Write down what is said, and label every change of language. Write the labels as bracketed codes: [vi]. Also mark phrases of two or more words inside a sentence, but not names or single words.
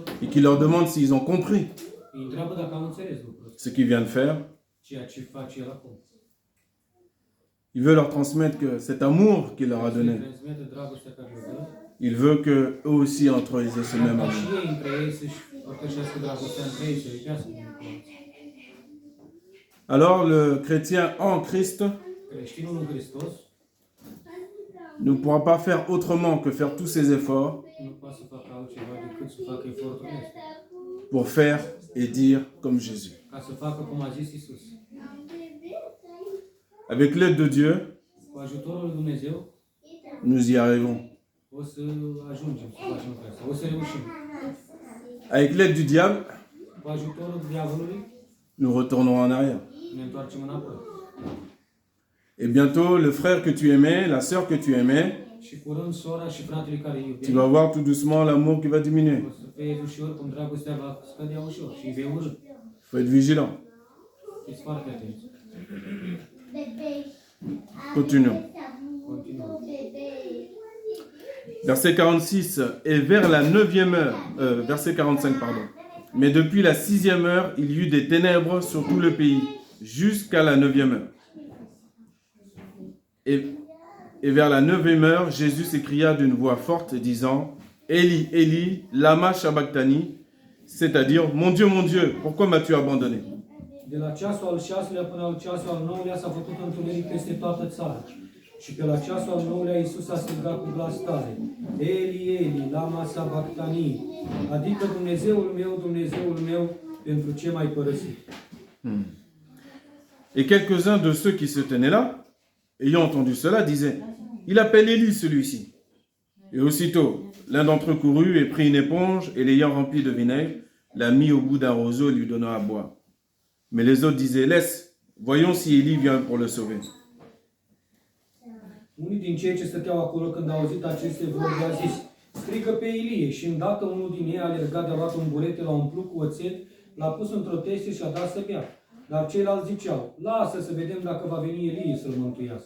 [fr] et qu'il leur demande s'ils ont compris [ro] îi întreabă dacă au înțeles lucrul ăsta, [fr] ce qu'il vient de faire, [ro] ceea ce face el acum. [fr] Il veut leur transmettre que cet amour qu'il leur a [ro] Să [fr] donné, [ro] transmită dragostea care le dă, [fr] il veut que eux aussi entre eux ils aient ce même [ro] ca și [fr] amour. [ro] ei între ei să-și părtășească dragostea între ei, să iubească unul pe alții. [fr] Alors le chrétien en Christ [ro] Creștinul în Hristos [fr] ne pourra pas faire autrement que faire tous ses efforts [ro] nu poate să facă altceva decât să facă eforturile astea, [fr] pour faire et dire comme Jésus. [ro] ca să facă cum a zis Isus. [fr] Avec l'aide de Dieu, [ro] Cu ajutorul lui Dumnezeu [fr] nous y arrivons. [ro] o să ajungem să facem lucrul ăsta, o să reușim. [fr] Avec l'aide du diable, [ro] Cu ajutorul diavolului [fr] nous retournerons en arrière. [ro] ne întoarcem înapoi. [fr] Et bientôt, le frère que tu aimais, la sœur que tu aimais, [ro] Și curând sora și fratele care îi [fr] tu [ro] iubești, [fr] vas voir tout doucement l'amour qui va diminuer. [ro] o să vezi ușor cum dragostea va scădea ușor și îi vei urâ. [fr] Il faut être vigilant. [ro] Fiți foarte atenți. [fr] Continuons. [ro] Continuăm. [fr] Verset 46, et vers la 9e heure, verset 45, pardon. Mais depuis la 6e heure, il y eut des ténèbres sur tout le pays, jusqu'à la 9e heure. Et vers la 9e heure, Jésus s'écria d'une voix forte, disant, [arc] Eli, Eli, lama sabachthani, [fr] c'est-à-dire, mon Dieu, pourquoi m'as-tu abandonné? [ro] De la ceasul al 6-lea până al ceasul al 9-lea s-a făcut întuneric peste toată țara. Și pe la ceasul al 9-lea Iisus a strigat cu glas tare, [arc] Eli, Eli, lama sabachthani, [ro] adică Dumnezeul meu, pentru ce m-ai părăsit? [fr] Et quelques-uns de ceux qui se tenaient là, ayant entendu cela, disaient, il appelle Élie celui-ci. Et aussitôt, l'un d'entre eux courut et prit une éponge, et l'ayant remplie de vinaigre, la mit au bout d'un roseau et lui donna à boire. Mais les autres disaient, laisse, voyons si Élie vient pour le sauver. [ro] Unii din cei ce stăteau acolo când au auzit aceste vorbe a zis, strigă pe Ilie, și îndată unul din ei a alergat, de-a luat un burete, l-a umplut cu oțet, l-a pus într-o teste și a dat să bea. Dar ceilalți ziceau, lasă să vedem dacă va veni Ilie să-l mântuiască.